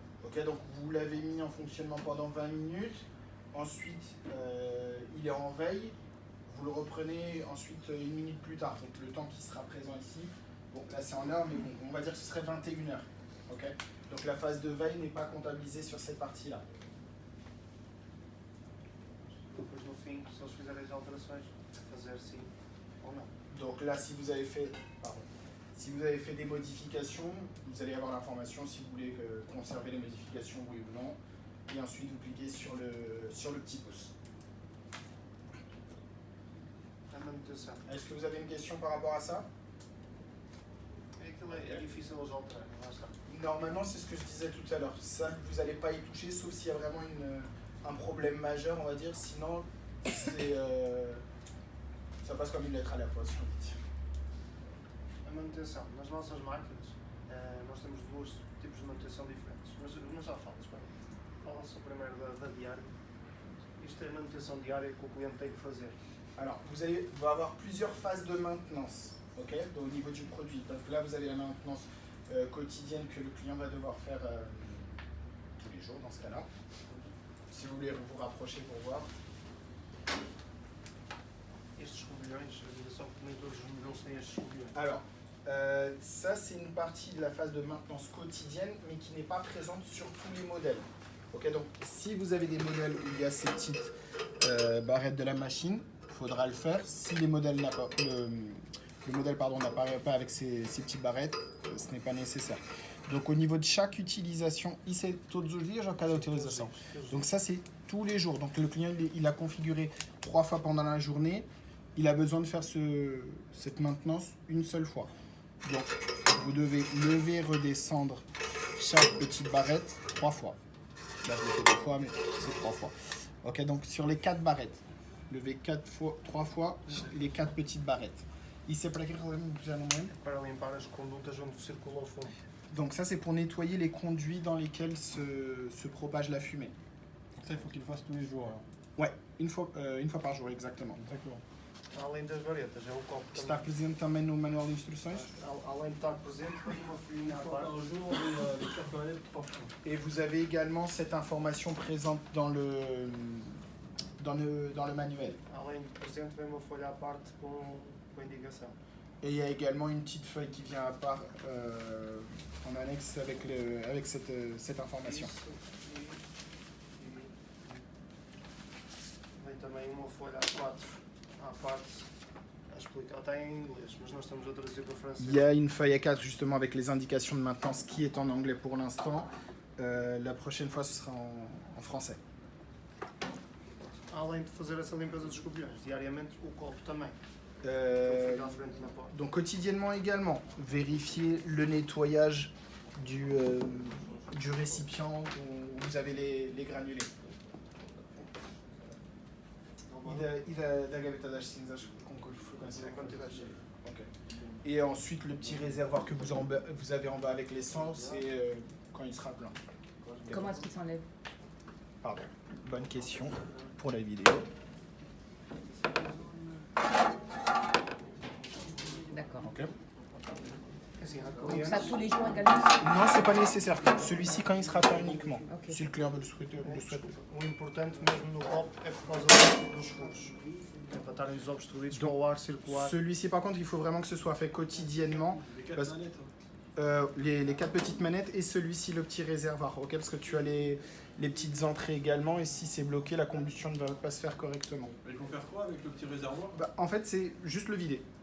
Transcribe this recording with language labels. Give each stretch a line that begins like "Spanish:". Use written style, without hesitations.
French: Ok, donc vous l'avez mis en fonctionnement pendant 20 minutes, ensuite il est en veille, vous le reprenez ensuite une minute plus tard, donc le temps qui sera présent ici, bon là c'est en heure, mais bon, on va dire que ce serait 21 heures. Ok, donc la phase de veille n'est pas comptabilisée sur cette partie-là.
Portuguese: Depois no fim, se eles fizerem as alterações, fazer sim ou não.
French: Donc là, si vous avez fait des modifications, vous allez avoir l'information si vous voulez conserver les modifications, oui ou non. Et ensuite, vous cliquez sur le petit pouce.
Portuguese: A manutenção.
French: Est-ce que vous avez une question par rapport à ça?
Portuguese: Aquilo é difícil eles alterarem, lá está.
French: Normalement, c'est ce que je disais tout à l'heure. Ça, vous n'allez pas y toucher, sauf s'il y a vraiment un problème majeur, on va dire. Sinon, ça passe comme une lettre à la poste, j'ai envie de dire.
Portuguese: A manutenção. Nas nossas máquinas, nós temos dois tipos de manutenção diferentes. Mas já falo, espera. Fala-se primeiro da diária. Isto é a manutenção diária que o cliente tem que fazer.
French: Alors, vous allez avoir plusieurs phases de maintenance, ok, au niveau du produit. Donc là, vous avez la maintenance quotidienne que le client va devoir faire tous les jours dans ce cas-là. Si vous voulez vous rapprocher pour voir.
Portuguese: Estes escobilhões, só que nem todos os modelos têm estes escobilhões.
French: Alors, ça, c'est une partie de la phase de maintenance quotidienne, mais qui n'est pas présente sur tous les modèles. Ok, donc si vous avez des modèles où il y a ces petites barrettes de la machine, il faudra le faire. Si les modèles le modèle n'apparaît pas avec ces petites barrettes, ce n'est pas nécessaire. Donc au niveau de chaque utilisation,
Portuguese: isso é todos os dias ou cada utilização?
French: Donc ça c'est tous les jours. Donc le client il a configuré 3 fois pendant la journée. Il a besoin de faire cette maintenance une seule fois. Donc vous devez lever, redescendre chaque petite barrette 3 fois. Là je l'ai fait 2 fois mais c'est 3 fois. Ok, donc sur les 4 barrettes, levez 3 fois les 4 petites barrettes.
Portuguese: Isso é para que já não lembro. Para limpar as condutas onde circula o fumo.
French: Donc ça c'est pour nettoyer les conduits dans lesquels se propage la fumée. Ça, il faut qu'il le fasse tous les jours. Alors. Ouais, une fois par jour exactement. D'accord.
Portuguese: Além das varetas, é o copo Está também. presente também no manual de instruções. Além de estar presente, tem uma folhinha à
French: Une fois
Portuguese: parte.
French: par jour, les 4 panettes, 3 fois. Et vous avez également cette information présente dans le manuel.
Portuguese: Além de presente, vem uma folha à parte com indicação.
French: Et il y a également une petite feuille qui vient à part en annexe avec cette information.
Portuguese: Isso. Vem também uma folha A4 à parte a explicar. Está em inglês, mas nós estamos a traduzir para francês.
French: Il y a une feuille A4 justement avec les indications de maintenance qui est en anglais pour l'instant. La prochaine fois ce sera en français.
Portuguese: Além de fazer essa limpeza dos escobilhões, diariamente o copo também. Fica à frente na porta.
French: Donc quotidiennement également, vérifiez le nettoyage du récipient où vous avez les granulés.
Portuguese: E da gaveta das cinzas com frequência. É quando tiver cheio. Ok.
French: Et ensuite le petit réservoir que vous avez en bas avec l'essence, c'est quand il sera plein. Comment est-ce qu'il s'enlève? Pardon. Bonne question pour la vidéo. D'accord. Ok.
Portuguese: Assim, há
French: Donc
Portuguese: clientes.
French: ça tous les jours également? Non, c'est pas nécessaire. Celui-ci quand il sera plein uniquement. Ok. Si le client veut le souhaiter.
Portuguese: O importante mesmo no copo é por causa dos furos. É para estarem desobstruídos para o ar circular.
French: Celui-ci par contre, il faut vraiment que ce soit fait quotidiennement. Les 4 Parce- panettes. Les 4 petites manettes et celui-ci le petit réservoir, ok, parce que tu as les petites entrées également et si c'est bloqué, la combustion ne va pas se faire correctement. Il faut faire quoi avec le petit réservoir? Bah, en fait, c'est juste le vider.